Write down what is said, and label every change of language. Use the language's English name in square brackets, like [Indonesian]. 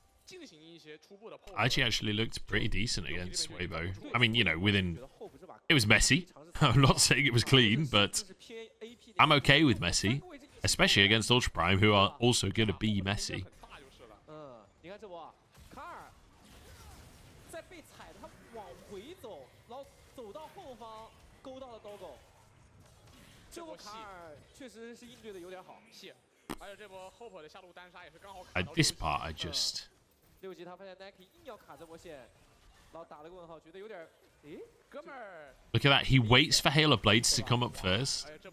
[English] IG actually looked pretty decent against Weibo. I mean, you know, within... It was messy. I'm not saying it was clean, but I'm okay with messy. Especially against Ultra Prime, who are also going to be messy. [Chinese] 你看这波啊，卡尔在被踩的，他往回走，然后走到后方勾到了 Doggo。这波卡尔确实是应对的有点好，细。而且这波 Hope 的下路单杀也是刚好卡到。 [English] This part I just. [Chinese] 6级他发现 Nike 硬要卡这波线，然后打了个问号，觉得有点，诶，哥们儿。 [English] Look at that. He waits for Hail of Blades to come up first.